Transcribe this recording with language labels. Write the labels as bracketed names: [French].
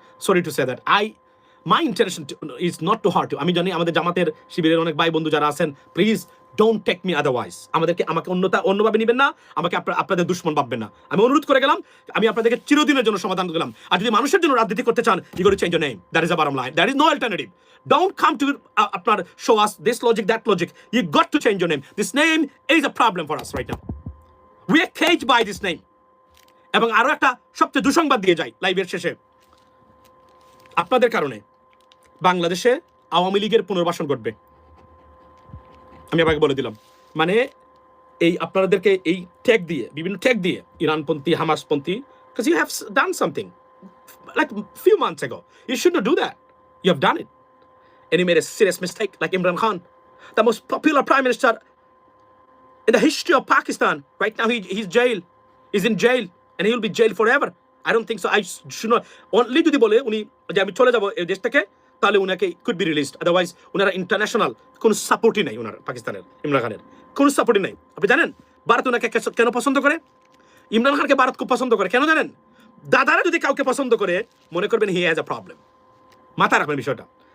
[English] Sorry to say that, my intention is not to hurt you. [Bangla] আমি জানি আমাদের জামাতের শিবিরের অনেক ভাই বন্ধু যারা আছেন, [English] Please don't take me otherwise. [Bangla] আমাকে অন্যভাবে নেবেন না, আমাকে আপনাদের দুশ্মন ভাববেন না। আমি অনুরোধ করে গেলাম, আমি আপনাদেরকে চিরদিনের জন্য সমাধান দিলাম। আর যদি মানুষের জন্য রাজনীতি করতে চান, [English] You got to change your name, that is a bottom line, that is no alternative. Don't come to আপনার show us this logic, that logic. You got to change your name. This name is a problem for us right now. We are caged by this name. [Bangla] এবং আরো একটা সবচেয়ে দুঃসংবাদ দিয়ে যাই লাইভের শেষে, আপনাদের কারণে বাংলাদেশে আওয়ামী লীগের পুনর্বাসন ঘটবে। আমি আপনাকে বলে দিলাম, মানে এই আপনাদেরকে এই ট্যাগ দিয়ে, বিভিন্ন ট্যাগ দিয়ে, ইরানপন্থী, হামাসপন্থী, [English] because you have done something like few months ago. You should not do that. You have done it. And you made a serious mistake, like Imran Khan, the most popular prime minister in the history of Pakistan. Right now he's in jail and he will be jailed forever. I don't think so. I should not. [Bangla] Only যদি বলে উনি যে আমি চলে যাব এই দেশ থেকে, তাহলে উনাকে [English] could be released. [Bangla] Otherwise উনারা ইন্টারন্যাশনাল কোনো সাপোর্টই নাই, উনার পাকিস্তানের ইমরান খানের কোনো সাপোর্টই নাই। আপনি জানেন ভারত উনাকে কেন পছন্দ করে? ইমরান খানকে ভারত খুব পছন্দ করে, কেন জানেন? দাদারা যদি কাউকে পছন্দ করে, মনে করবেন [English] He has a problem. [Bangla] মাথায় রাখবেন বিষয়টা।